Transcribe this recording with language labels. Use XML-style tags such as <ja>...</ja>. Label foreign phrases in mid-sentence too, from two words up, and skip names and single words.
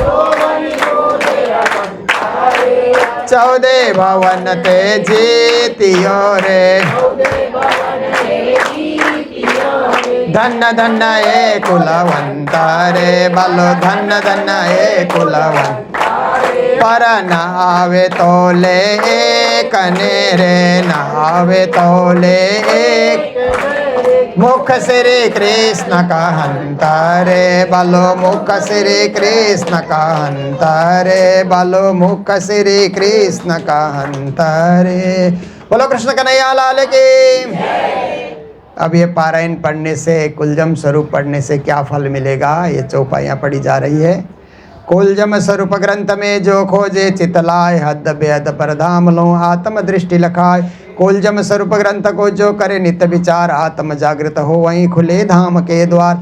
<hi>14 भवन ते जीतियो रे धन धन ये कुलवंतारे बोलो धन धन ये कुलवंत पर न आवे तोले एक रे न आवे तोले एक मुख श्री कृष्ण कहंतारे बोलो मुख श्री कृष्ण कहंतारे बोलो मुख श्री कृष्ण कहंतारे बोलो कृष्ण कन्हैया लाल की। अब ये पारायण पढ़ने से कुलजम स्वरूप पढ़ने से क्या फल मिलेगा, ये चौपाइयाँ पढ़ी जा रही है। कुलजम स्वरूप ग्रंथ में जो खोजे चितलाय हद बेहद परधाम लो आत्म दृष्टि लखाए। कुलजम स्वरूप ग्रंथ को जो करे नित्य विचार आत्म जागृत हो वहीं खुले धाम के द्वार।</hi>